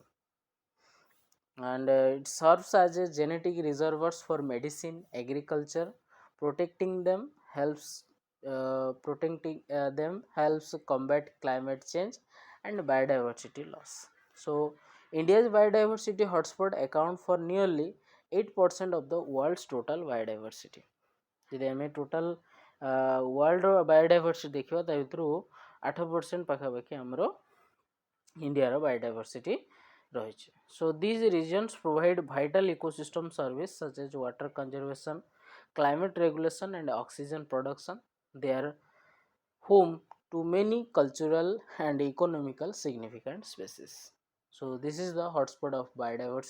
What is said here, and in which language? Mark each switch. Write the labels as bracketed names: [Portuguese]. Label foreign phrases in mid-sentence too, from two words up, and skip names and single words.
[English] And it serves as a genetic reservoirs for medicine, agriculture. Protecting them helps protecting them helps combat climate change and biodiversity loss. So, India's biodiversity hotspot account for nearly 8% of the world's total biodiversity. [Odia] ଯଦି ଆମେ [English] total world's biodiversity [Odia] ଦେଖିବା ତା ଭିତରୁ 8% ପାଖାପାଖି ଆମର ଇଣ୍ଡିଆର ବାୟୋଡାଇଭର୍ସିଟି ରହିଛି. [English] So these regions provide vital ecosystem service such as water conservation, climate regulation and oxygen production. They are home to many cultural and economical significant species. So this is the hotspot of biodiversity.